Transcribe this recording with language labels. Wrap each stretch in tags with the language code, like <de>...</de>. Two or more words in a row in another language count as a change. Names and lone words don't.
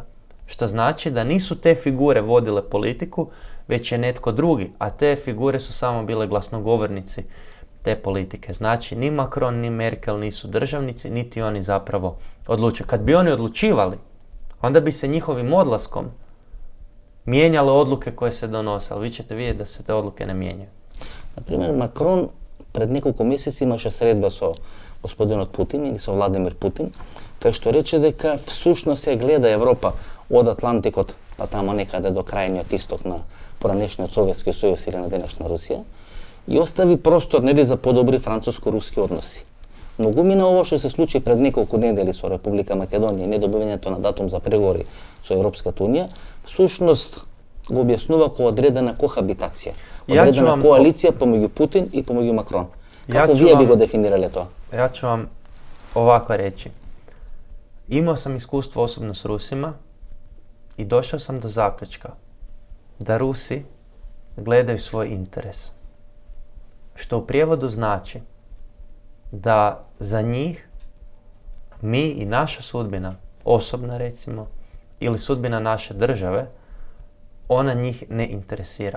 <hr>Što znači da nisu te figure vodile politiku, već je netko drugi, a te figure su samo bile glasnogovornici te politike. Znači, ni Macron, ni Merkel nisu državnici, niti oni zapravo odlučuju. Kad bi oni odlučivali, onda bi se njihovim odlaskom mijenjale odluke koje se donose, ali vi ćete vidjeti da se te odluke ne mijenjaju.</hr> <mk>Например, Макрон пред неколку месеци имаше средба со господинот Путин или со Владимир Путин, кај што рече дека всушност се гледа Европа од Атлантикот па тамо некаде до крајниот исток на поранешниот Советски сојуз или на денешна Русија и остави простор нели за подобри француско-руски односи. Многу мина ово што се случи пред неколку недели со Република Македонија и недобивањето на датум за преговори со Европската унија, всушност го објаснува како одредена кохабитација, одредена коалиција помеѓу Путин и помеѓу Макрон. Како вие би го дефинирале тоа?</mk> <hr>Ja ću vam ovako reći. Imao sam iskustvo osobno s Rusima i došao sam do zaključka da Rusi gledaju svoj interes. Što u prijevodu znači da za njih mi i naša sudbina, osobna recimo, ili sudbina naše države, ona njih ne interesira.</hr>